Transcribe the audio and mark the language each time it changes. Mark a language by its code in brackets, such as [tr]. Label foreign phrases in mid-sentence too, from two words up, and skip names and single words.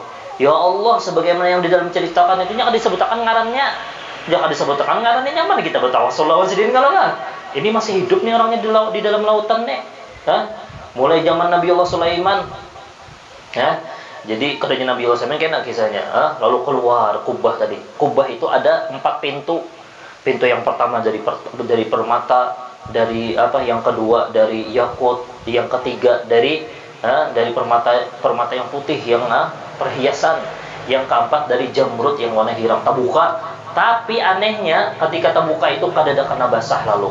[bjn] Ya Allah, sebagaimana yang di dalam ceritakan itu jangan disebutkan ngarannya, jangan disebutkan ngarannya nyaman kita bertawasul lawan sidin kalau lah. [id] Ini masih hidup nih orangnya di dalam lautan nih. Mulai zaman Nabi Allah Sulaiman. [bjn] Jadi katanya Nabi Allah Sulaiman kena kisahnya. [id] Lalu keluar kubah tadi. Kubah itu ada 4 pintu. Pintu yang pertama dari permata, dari apa? Yang kedua dari yakut, yang ketiga dari permata yang putih yang perhiasan, yang keempat dari jamrud yang warna hitam. Terbuka. [bjn] Tapi anehnya ketika terbuka itu kadada kena basah lalu.